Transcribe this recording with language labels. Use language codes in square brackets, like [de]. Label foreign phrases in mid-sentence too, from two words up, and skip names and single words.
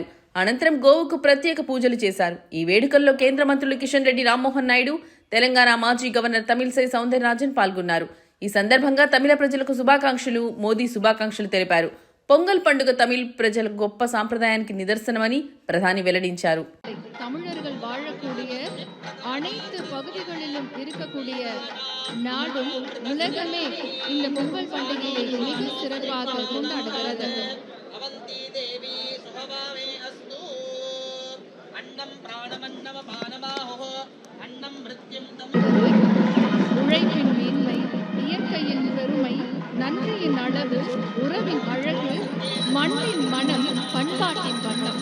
[te] అనంతరం గోవుకు ప్రత్యేక పూజలు చేశారు. ఈ వేడుకల్లో కేంద్ర మంత్రులు కిషన్ రెడ్డి, రామ్మోహన్ నాయుడు, తెలంగాణ మాజీ గవర్నర్ తమిళిసై సౌందరరాజన్ పాల్గొన్నారు. ఈ సందర్భంగా తమిళ ప్రజలకు మోదీ శుభాకాంక్షలు తెలిపారు. பொங்கல் పండుగ தமிழ் ప్రజల గొప్ప సాంప్రదాయానికి నిదర్శనమని ప్రధాని వెల్లడించారు. [ta] தமிழர்கள் வாழக்கூடிய அனைத்து பகுதிகளிலும் இருக்கக்கூடிய நாடும் உலகமே இந்த பொங்கல் பண்டிகையை மிக சிறப்பாக கொண்டாடுகிறது. உழைப்பின் மேன்மை, இயற்கையின் பெருமை, நன்றியின் அளவு, உறவின் அழகு, மண்ணின் மனம், பண்பாட்டின் வண்ணம்.